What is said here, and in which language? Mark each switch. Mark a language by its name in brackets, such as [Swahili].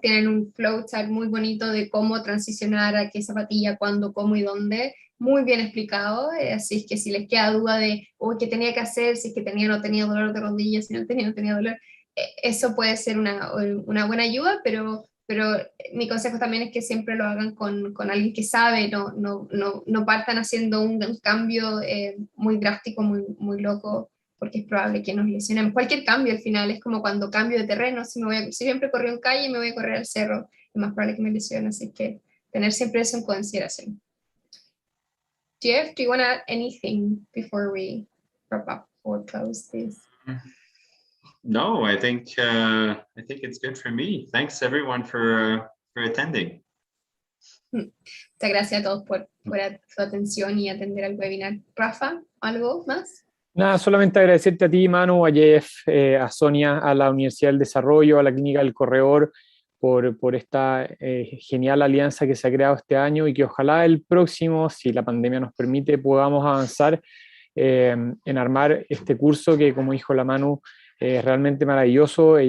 [Spanish] Tienen un flowchart muy bonito de cómo transicionar a qué zapatilla, cuándo, cómo y dónde, muy bien explicado, así es que si les queda duda de qué tenía que hacer, si es que tenía o no tenía dolor de rodillas, si no tenía o no tenía dolor, eso puede ser una buena ayuda, pero mi consejo también es que siempre lo hagan con alguien que sabe, no partan haciendo un cambio muy drástico, muy loco, porque es probable que nos lesionemos. Cualquier cambio al final es como cuando cambio de terreno, si siempre corrí en calle y me voy a correr al cerro, es más probable que me lesione, así que tener siempre eso en consideración. [English] Jeff, do you want to add anything before we wrap up or close this? No, I think it's good for me. Thanks everyone for attending. [Spanish] Muchas gracias a todos por su atención y atender al webinar. Rafa, ¿algo más? Nada, solamente agradecerte a ti, Manu, a Jeff, a Sonia, a la Universidad del Desarrollo, a la Clínica del Corredor, por esta genial alianza que se ha creado este año y que ojalá el próximo, si la pandemia nos permite, podamos avanzar en armar este curso que, como dijo la Manu, es realmente maravilloso.